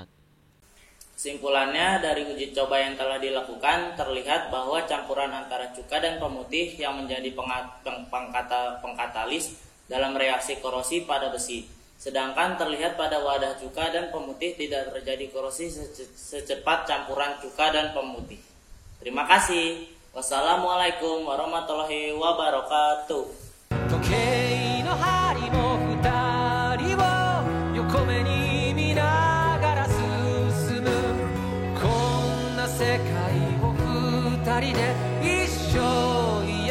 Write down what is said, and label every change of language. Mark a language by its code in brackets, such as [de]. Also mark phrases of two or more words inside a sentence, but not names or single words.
[id] Kesimpulannya, dari uji coba yang telah dilakukan, terlihat bahwa campuran antara cuka dan pemutih yang menjadi pengkatalis dalam reaksi korosi pada besi. Sedangkan terlihat pada wadah cuka dan pemutih tidak terjadi korosi secepat campuran cuka dan pemutih. Terima kasih. [ar] والسلام عليكم ورحمة الله وبركاته. [ja] 時計の針も二人を横目に見ながら進むこんな世界を二人で一生